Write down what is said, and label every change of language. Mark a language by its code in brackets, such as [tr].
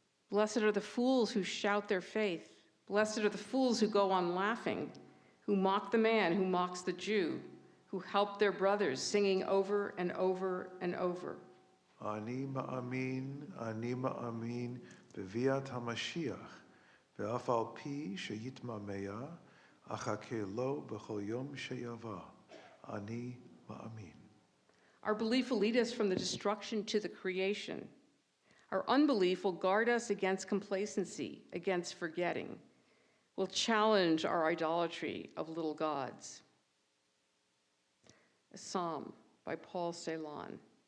[en] Blessed are the fools who shout their faith. Blessed are the fools who go on laughing, who mock the man who mocks the Jew, who help their brothers, singing over and over and over. [he] אני מאמין בביאת המשיח, ואף על פי שיתמהמה, אחכה לו בכל יום שיבוא. אני מאמין. [en] Our belief will lead us from the destruction to the creation. Our unbelief will guard us against complacency, against forgetting. Will challenge our idolatry of little gods. A psalm by Paul Celan.